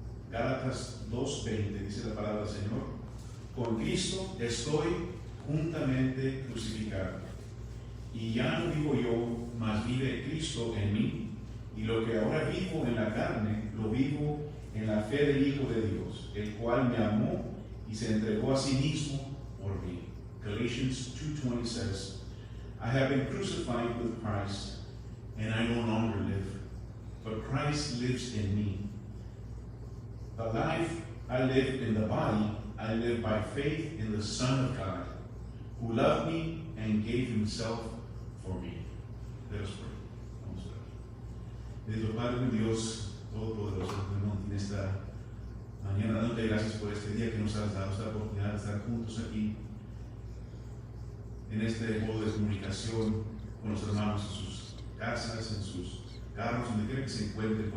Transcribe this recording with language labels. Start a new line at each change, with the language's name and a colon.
Spanish: Gálatas 2:20, dice la palabra del Señor: con Cristo estoy juntamente crucificado. Y ya no vivo yo, mas vive Cristo en mí. Y lo que ahora vivo en la carne, lo vivo en la fe del Hijo de Dios, el cual me amó y se entregó a sí mismo por mí.
English: Galatians 2:20 says, I have been crucified with Christ, and I no longer live, but Christ lives in me. The life I live in the body, I live by faith in the Son of God, who loved me and gave himself for me. Let us pray. Vamos a orar.
Spanish: Bendito Padre Dios Todopoderoso, en esta mañana, dándote gracias por este día que nos has dado, esta oportunidad de estar juntos aquí en este modo de comunicación con los hermanos en sus casas, en sus carros, donde quiera que se encuentren.